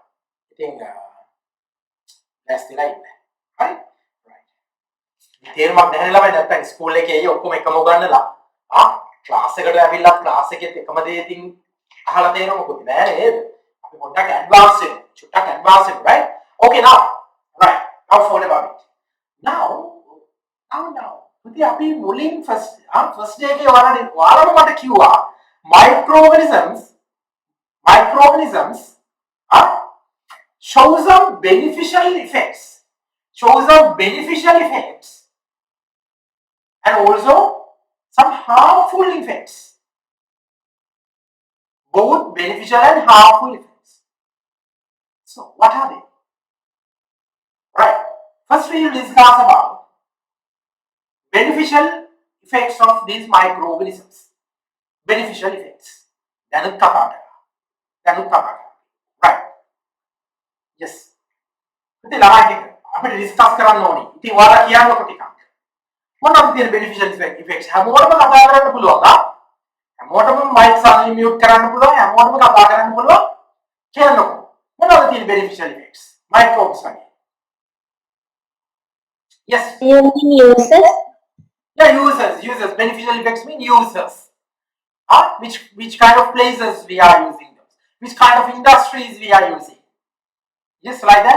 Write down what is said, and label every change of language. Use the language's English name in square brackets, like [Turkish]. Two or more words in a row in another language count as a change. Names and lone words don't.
[Sinhala] ඉතින් දැස්තිලා ඉන්න. හරි? right. තේරුමක් නැහැ ළමයි නැත්නම් ස්කූල් එකේ ඔක්කොම එකම උගන්නලා ක්ලාස් එකට ඇවිල්ලා ක්ලාස් එකෙත් එකම දේ ඉතින් අහලා තේරෙන්නේ මොකද නෑ නේද? අපි පොඩ්ඩක් advance වෙමු. චුට්ටක් advance වෙමු, [English] right? Okay, now forget about it. Now. [Sinhala] ඉතින් අපි මුලින් [English] first day [Sinhala] එකේ ඔයාලම මට කිව්වා [English] microorganisms show some beneficial effects and also some harmful effects, both beneficial and harmful effects. So what are they? Right, first we will discuss about beneficial effects of these microorganisms. Beneficial effects. Right. Yes. [Sinhala] ඉතින් ළමයි අපිට ඩිස්කස් කරන්න ඕනේ. ඉතින් ඔයාලා කියන්නකො ටිකක්. මොනවද තියෙන [English] beneficial effects [Sinhala] හැමෝටම කතා කරන්න පුළුවන් හැමෝටම [English] mics unmute [Sinhala] කරන්න පුළුවන් හැමෝටම කතා කරන්න පුළුවන් කියන්නකො මොනවද තියෙන [English] beneficial effects microbes [Sinhala] වගේ yes [English] you mean users? yeah users beneficial effects mean users which kind of places we are using those which kind of industries we are using yes like that